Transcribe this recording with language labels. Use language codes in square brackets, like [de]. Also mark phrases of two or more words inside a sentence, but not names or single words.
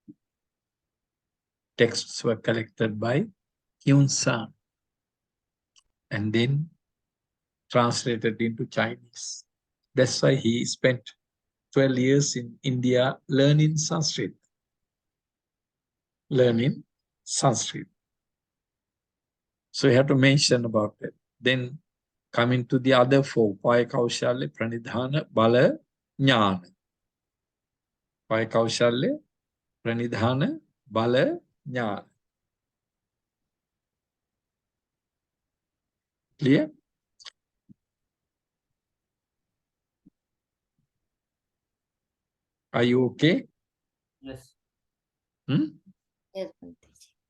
[en] Texts were collected by Hyun Sang and then translated into Chinese. That's why he spent 12 years in India learning Sanskrit. So you have to mention about it. Then coming to the other 4, [sa] पाय कौशल्य प्रणिधान बल ज्ञान. पाय कौशल्य प्रणिधान बल ज्ञान. [en] Clear? Are you okay? Yes. Yes, Bhante.